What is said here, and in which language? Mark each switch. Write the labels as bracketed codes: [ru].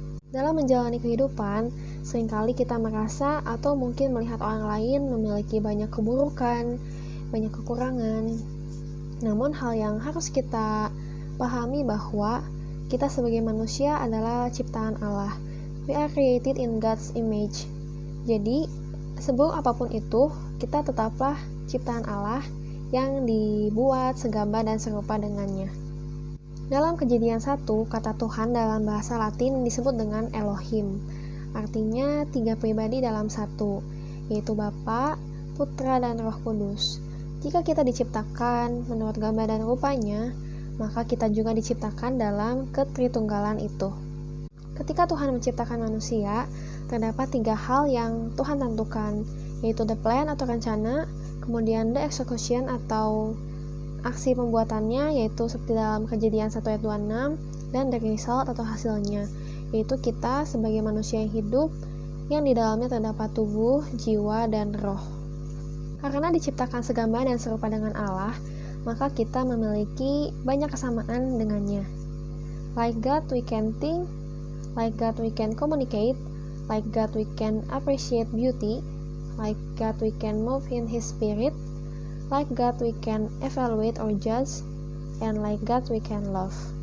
[id] Dalam menjalani kehidupan, seringkali kita merasa atau mungkin melihat orang lain memiliki banyak keburukan, banyak kekurangan. Namun hal yang harus kita pahami bahwa kita sebagai manusia adalah ciptaan Allah. [en] We are created in God's image. [id] Jadi, sebelum apapun itu, kita tetaplah ciptaan Allah yang dibuat segambar dan serupa dengannya. Dalam Kejadian 1, kata Tuhan dalam bahasa Latin disebut dengan Elohim. Artinya 3 pribadi dalam satu, yaitu Bapa, Putra, dan Roh Kudus. Jika kita diciptakan menurut gambar dan rupanya, maka kita juga diciptakan dalam ketritunggalan itu. Ketika Tuhan menciptakan manusia, terdapat 3 hal yang Tuhan tentukan, yaitu [en] the plan [id] atau rencana, kemudian [en] the execution [id] atau aksi pembuatannya, yaitu seperti dalam Kejadian 1 ayat 26, dan [en] the result [id] atau hasilnya, yaitu kita sebagai manusia yang hidup, yang di dalamnya terdapat tubuh, jiwa, dan roh. Karena diciptakan segambar dan serupa dengan Allah, maka kita memiliki banyak kesamaan dengannya. [en] Like God we can think, like God we can communicate, like God we can appreciate beauty, like God we can move in His Spirit, like God we can evaluate or judge, and like God we can love.